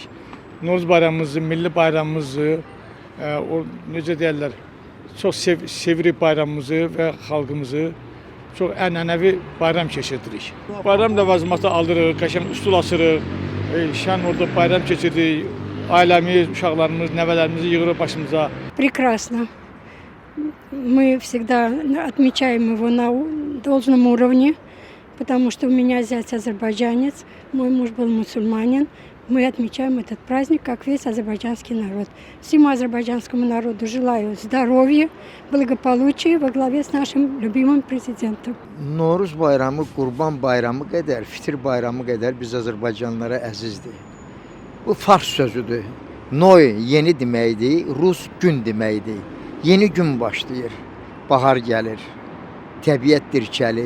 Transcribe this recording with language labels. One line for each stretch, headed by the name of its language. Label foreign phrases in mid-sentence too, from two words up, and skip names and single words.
Azerbaijani: Novruz bayramımızı, milli bayramımızı, necə deyirlər, çox sevirik bayramımızı və xalqımızı. Çox ənənəvi bayram keçirdirik. Bayram ləvazimatı alırıq, qəşəng üsul açırıq, şən orada bayram keçirdik. Ailəmiz, uşaqlarımız, nəvələrimizi yığırıq başımıza.
Russian: Прекрасно. Мы всегда отмечаем его на должном уровне, потому что у меня зять азербайджанец, мой муж был мусульманин. Мы отмечаем этот праздник, как весь азербайджанский народ. Всему азербайджанскому народу желаю здоровья, благополучия во главе с нашим любимым президентом.
Azerbaijani: Novruz bayramı, Qurban bayramı qədər, Fitir bayramı qədər biz Azərbaycanlılara əzizdir. Bu fars sözüdür. Noy yeni deməkdir, Rus gün deməkdir. Yeni gün başlayır, bahar gəlir, təbiət dirçəlir.